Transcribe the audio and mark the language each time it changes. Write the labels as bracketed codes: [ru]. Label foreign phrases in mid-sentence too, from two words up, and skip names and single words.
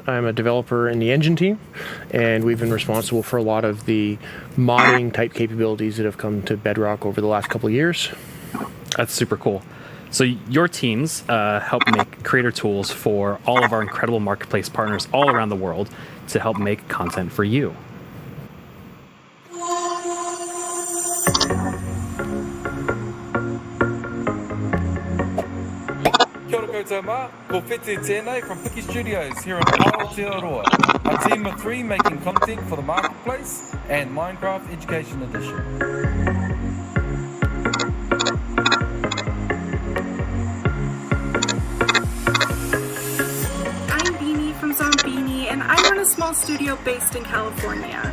[en] I'm a developer in the engine team, and we've been responsible for a lot of the modding type capabilities that have come to Bedrock over the last couple of years. That's super cool. So your teams help make creator tools for all of our incredible marketplace partners all around the world to help make content for you. [mi] Kia ora koutou mā, ko Whete tēnei [en] from Piki Studios here in Aotearoa, a team of 3 making content for the Marketplace and Minecraft Education Edition. I'm Beanie from Zombini, and I run a small studio based in California.